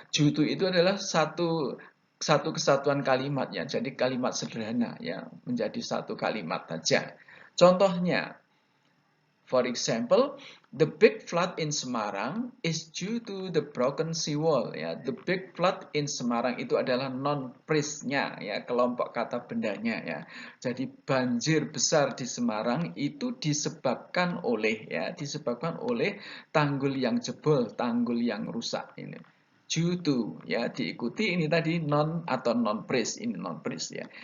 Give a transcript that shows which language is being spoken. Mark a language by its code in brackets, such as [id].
[id] Due to itu adalah satu kesatuan kalimat ya. Jadi kalimat sederhana ya, menjadi satu kalimat saja. Contohnya, [en] for example, the big flood in Semarang is due to the broken seawall. [id] Ya, [en] the big flood in Semarang [id] itu adalah non-phrase-nya, ya, kelompok kata bendanya. Ya. Jadi banjir besar di Semarang itu disebabkan oleh, ya, disebabkan oleh tanggul yang jebol, tanggul yang rusak ini. Due to, ya, diikuti ini tadi non atau non-phrase, ini non-phrase, ya.